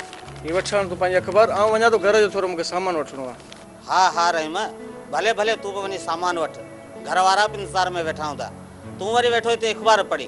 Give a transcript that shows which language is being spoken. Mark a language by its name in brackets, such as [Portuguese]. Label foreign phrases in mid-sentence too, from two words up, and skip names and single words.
[Sindhi] ही वठण तूं पंहिंजी अखबार ऐं वञा तो घर जो थोरो मूंखे सामान वठिणो आहे। हाँ हाँ रहीम भले भले तू भी वञी सामान वठ, घर वारा भी इंतजार में वेठा हूंदा, तू वरी वेठो हिते अखबार पढ़ी।